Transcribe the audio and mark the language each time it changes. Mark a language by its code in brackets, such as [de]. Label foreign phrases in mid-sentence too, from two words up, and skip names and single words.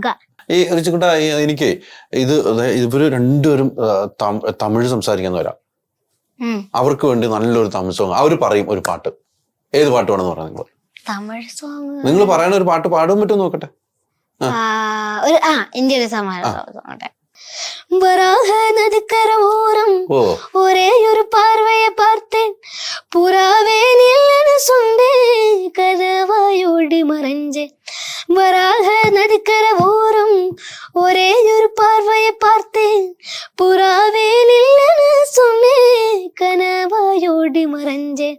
[ml] ഈ റിച്ചുകുട്ട, എനിക്ക് ഇവര് രണ്ടുപേരും തമിഴ് സംസാരിക്കുന്നവരാ. അവർക്ക് വേണ്ടി നല്ലൊരു തമിഴ് സോങ് അവര് പറയും, ഒരു പാട്ട്. ഏത് പാട്ട് വേണമെന്ന് പറഞ്ഞാൽ നിങ്ങൾ തമിഴ് സോങ് നിങ്ങൾ പറയണ ഒരു പാട്ട് പാടും പറ്റും നോക്കട്ടെ. എന്റെ ഒരു സമാധാനം. [ta] வராக நதிக்கர ஓரம் ஒரே ஒரு பார்வையை பார்த்தேன், புறாவே நில்லன்னு சொன்னேன், கதவாயோடி மறைஞ்சேன். வராக நதிக்கர ஓரம் ஒரே ஒரு பார்வையை பார்த்தேன், புறாவே நில்லன்னு சொன்னேன், கனவாயோடி மறைஞ்சேன்.